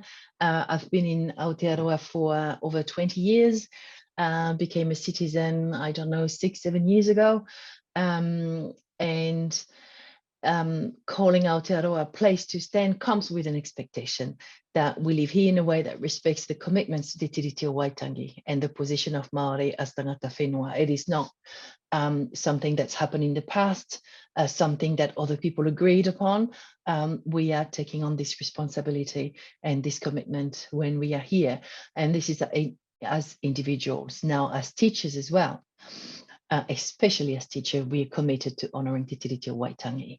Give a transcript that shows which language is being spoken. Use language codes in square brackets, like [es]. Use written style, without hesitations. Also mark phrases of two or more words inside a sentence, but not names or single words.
[en] I've been in Aotearoa for over 20 years, became a citizen, I don't know, 6-7 years ago, and calling Aotearoa a place to stand comes with an expectation that we live here in a way that respects the commitments to Te Tiriti o Waitangi and the position of Maori as [mi] tangata whenua. [en] It is not something that's happened in the past, something that other people agreed upon. We are taking on this responsibility and this commitment when we are here. And this is as individuals, now as teachers as well. Especially as teacher, we are committed to honoring Te Tiriti o Waitangi.